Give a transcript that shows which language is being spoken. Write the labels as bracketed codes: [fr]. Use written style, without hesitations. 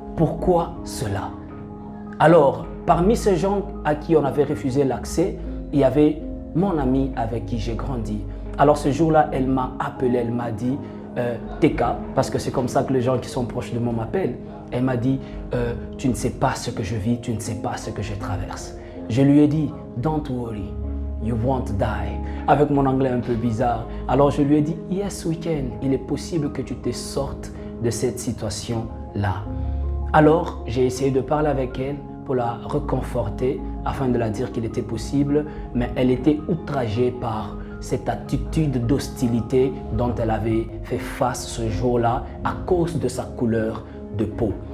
[fr] Pourquoi cela? Alors, parmi ces gens à qui on avait refusé l'accès, il y avait mon amie avec qui j'ai grandi. Alors ce jour-là, elle m'a appelé, elle m'a dit TK, parce que c'est comme ça que les gens qui sont proches de moi m'appellent. Elle m'a dit, tu ne sais pas ce que je vis, tu ne sais pas ce que je traverse. Je lui ai dit, [en] don't worry, you won't die. [fr] Avec mon anglais un peu bizarre. Alors je lui ai dit, [en] yes we can, [fr] il est possible que tu te sortes de cette situation-là. Alors j'ai essayé de parler avec elle pour la réconforter afin de la dire qu'il était possible, mais elle était outragée par cette attitude d'hostilité dont elle avait fait face ce jour-là à cause de sa couleur de peau.